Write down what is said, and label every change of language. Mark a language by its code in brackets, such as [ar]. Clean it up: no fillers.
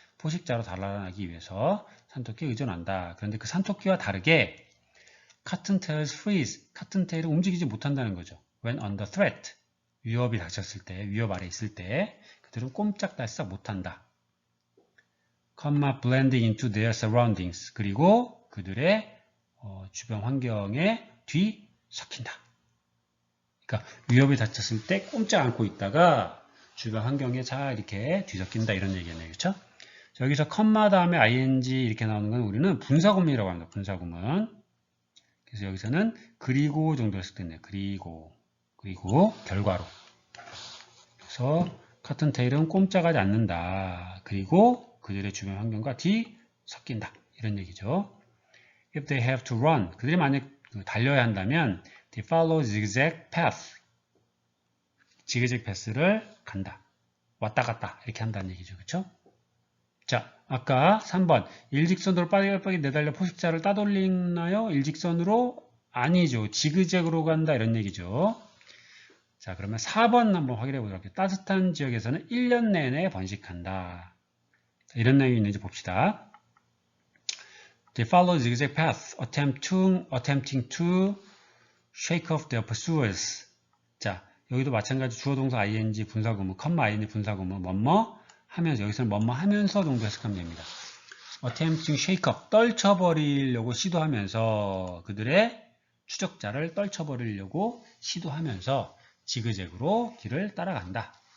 [ko] 포식자로 달아나기 위해서 산토끼에 의존한다. 그런데 그 산토끼와 다르게 [en] cottontails freeze. [ko] cottontail은 움직이지 못한다는 거죠. [en] When under threat. [ko] 위협이 닥쳤을 때, 위협 아래 있을 때 그들은 꼼짝달싹 못한다. [en] blending into their surroundings. [ko] 그리고 그들의 주변 환경에 뒤섞인다. 그러니까 위협이 닥쳤을 때 꼼짝 않고 있다가 주변 환경에 잘 이렇게 뒤섞인다 이런 얘기겠네요. 그렇죠? 여기서 컴마 다음에 ing 이렇게 나오는 건 우리는 분사구문이라고 합니다. 분사구문. 그래서 여기서는 그리고 정도 했을 때네요. 그리고 결과로. 그래서 커튼테일은 꼼짝하지 않는다. 그리고 그들의 주변 환경과 뒤섞인다. 이런 얘기죠. [en] If they have to run, [ko] 그들이 만약 달려야 한다면 [en] they follow zigzag path. [ko] 지그재그 패스를 간다. 왔다 갔다 이렇게 한다는 얘기죠. 그렇죠? 자, 아까 3번 일직선으로 빠르게 내달려 포식자를 따돌리나요? 일직선으로? 아니죠. 지그재그로 간다 이런 얘기죠. 자, 그러면 4번 한번 확인해 보도록 할게요. 따뜻한 지역에서는 1년 내내 번식한다. 자, 이런 내용이 있는지 봅시다. [en] They follow zigzag path, attempting to shake off their pursuers. [ko] 자, 여기도 마찬가지 주어 동사 ing 분사구문, ing 분사구문, 뭐뭐 하면서, 여기서는 뭐뭐 하면서 정도 해석하면 됩니다. [en] attempting shake off, [ko] 떨쳐버리려고 시도하면서, 그들의 추적자를 떨쳐버리려고 시도하면서 지그재그로 길을 따라간다.